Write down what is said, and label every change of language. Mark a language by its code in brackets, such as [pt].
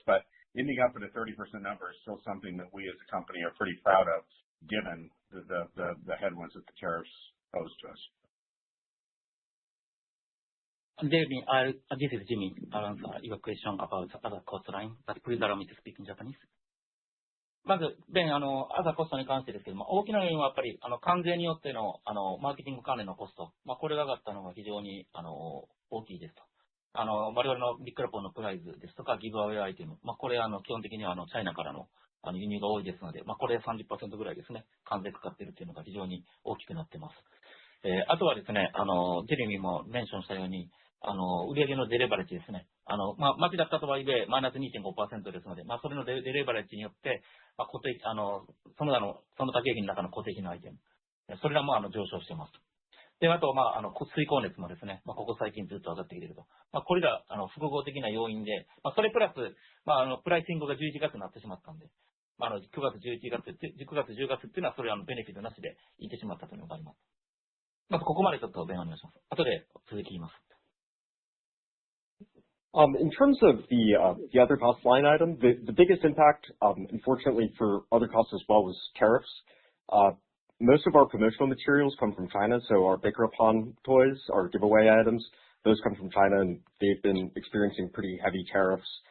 [en] But ending up at a 30% number is still something that we as a company are pretty proud of, given the headwinds that the tariffs pose to us. Jeremy, this is Jimmy. I'll answer your question about other cost line, but please allow me to speak in Japanese. [ja] まず、other cost に関してですけども、大きな要因はやっぱり、関税によっての、マーケティング関連のコスト、これが上がったのが非常に、大きいですと。我々のビッグラポンのプライズですとか、ギブアウェイアイテム、これ、基本的には、チャイナからの、輸入が多いですので、これ 30% ぐらいですね、関税かかっているというのが非常に大きくなっています。あとはですね、ジェレミーもメンションしたように、売上のデレバレッジですね。マキだったとはいえ、マイナス 2.5% ですので、それのデレバレッジによって、固定、その他経費の中の固定費のアイテム、それらも上昇しています。で、あと、水光熱もですね、ここ最近ずっと上がってきていると。これら、複合的な要因で、それプラス、プライシングが11月になってしまったんで、9月、11月、9月、10月っていうのは、それベネフィットなしでいってしまったというのがあります。ここまでちょっと弁お願いします。後で続き言います。 [en] In terms of the other cost line item, the biggest impact, unfortunately for other costs as well, was tariffs. Most of our promotional materials come from China, so our Baker Upon toys, our giveaway items, those come from China, and they've been experiencing pretty heavy tariffs.